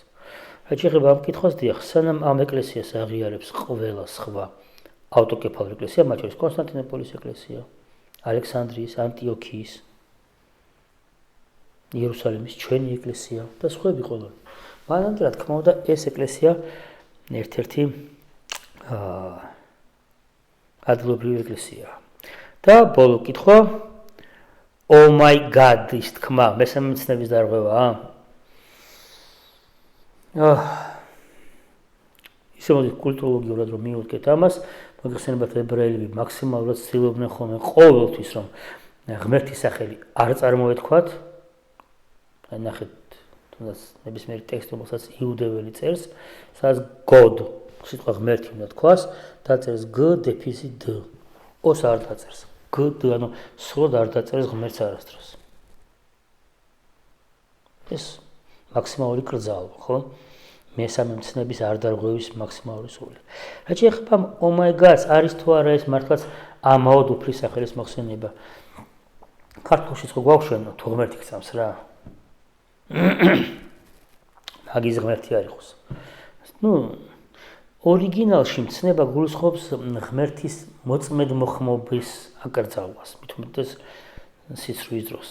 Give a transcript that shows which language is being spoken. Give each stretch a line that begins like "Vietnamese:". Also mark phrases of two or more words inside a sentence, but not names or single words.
Georgian: რაც შეეხება ამ კითხვას, დიახ, სანამ ამ ეკლესიას აღიარებს ყველა სხვა ავტოკეფალური ეკლესია, მათ შორის კონსტანტინოპოლის ეკლესია, ალექსანდრიის, ანტიოქიის, იერუსალიმის ჩვენი ეკლესია და სხვები ყველა. მანამდე, რა თქმა უნდა, ეს ეკლესია ერთ-ერთი ადგილობრივი ეკლესიაა. და ბოლო კითხვა,
English: oh my god,
Georgian: ის თქმა, მესამე მცნების დარღვევაა? ისე მოდი კულტუროლოგიურად რომ მივუდგეთ ამას, მოგეხსენებათ ებრაელები მაქსიმალურად ცდილობდნენ ხოლმე ყოველთვის რომ ღმერთის სახელი არ წარმოეთქვათ. აი ნახეთ, თუნდაც ნებისმიერ ტექსტს, რომელსაც იუდეველი წერს, სადაც God, სიტყვა ღმერთი უნდა თქვას, დაწერს G დეფისი D. ოს არ დაწერს. G D, ანუ სრულად არ დაწერს ღმერთს არასდროს. ეს მაქსიმალური კრძალვა, ხო? მესამე მცნების არ დარღვევის მაქსიმალური სურვილი. რაც შეეხება
English: oh my god,
Georgian: არის თუ არა ეს მართლაც ამაოდ უფლის სახელის მოხსენება. ქართულშიც ხო გვაუშვენო, თუ ღმერთი გწამს რა. მაგის ღმერთი არ იყოს. ორიგინალში მცნება გულისხმობს ღმერთის მოწმედ მოხმობის აკრძალვას, მით უმეტეს სიცრუის დროს.